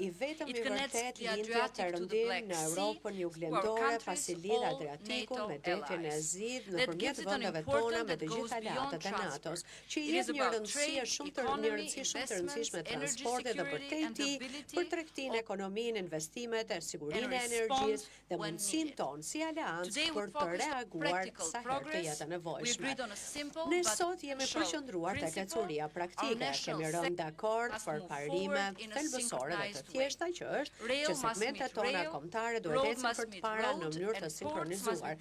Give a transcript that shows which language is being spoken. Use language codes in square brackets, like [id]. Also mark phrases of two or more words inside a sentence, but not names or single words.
[en] It connects the Adriatic to the Black Sea, to our countries, all NATO allies. That gives it an importance that goes beyond transport. It is about trade, economy, investments, energy security, and the ability [sq] ekonominë, investimet, sigurinë e energjisë dhe mundësinë tonë si aleancë për të reaguar sa herë të jetë nevojshme. Ne sot jemi përqendruar tek ecuria praktike, kemi rënë dakord për parime thelbësore dhe të thjeshta që është që segmentet tona kombëtare duhet ecin përpara në mënyrë të sinkronizuar.